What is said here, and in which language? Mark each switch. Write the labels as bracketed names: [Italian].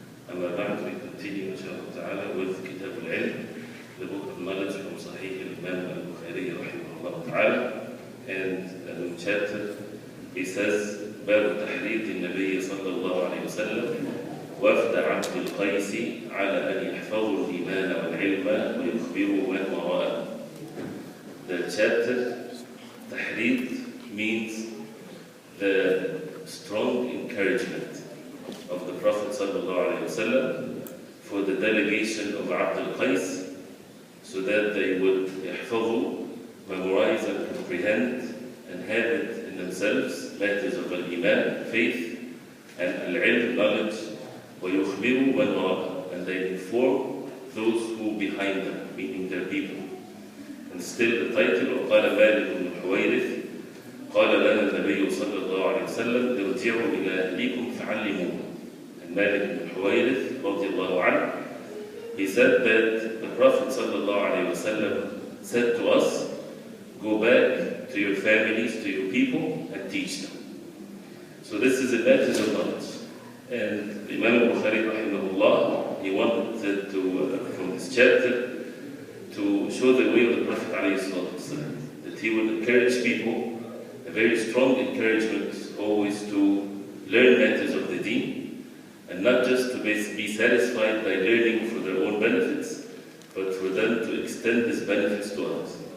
[Arabic] أما بعد, [English] we continue inshallah ta'ala with Kitab al-Ilm, the book of knowledge from Sahih al-Imam al-Bukhari rahimahullah ta'ala. And in chapter he says [Arabic] باب تحريض النبي صلى الله عليه وسلم وفد عبد القيس على أن يحفظوا الإيمان والعلم ويخبروا من وراءه. [English] The chapter تحريض means the strong encouragement of the Prophet ﷺ for the delegation of Abd al-Qais so that they would يحفظوا, memorize and comprehend and have it in themselves matters of al-Iman, faith, and al-Ilm, knowledge, [Arabic] وَيُخْبِرُوا مَنْ وَرَاءَهُ, [English] and they inform those who behind them, meaning their people. And still the title of [Arabic] قال مالك بن الحويرث قال لنا النبي صلى الله عليه وسلم ارجعوا إلى أهليكم فعلموه. [English] And Malik ibn Huwayrith radiallahu anhu, he said that the Prophet sallallahu alayhi wa sallam said to us, go back to your families, to your people, and teach them. So this is a matter of knowledge. And Imam Bukhari rahimahullah, he wanted to, from this chapter, to show the way of the Prophet ﷺ, that he would encourage people, a very strong encouragement always to learn matters of the deen, and not just to be satisfied by learning for their own benefits, but for them to extend these benefits to others.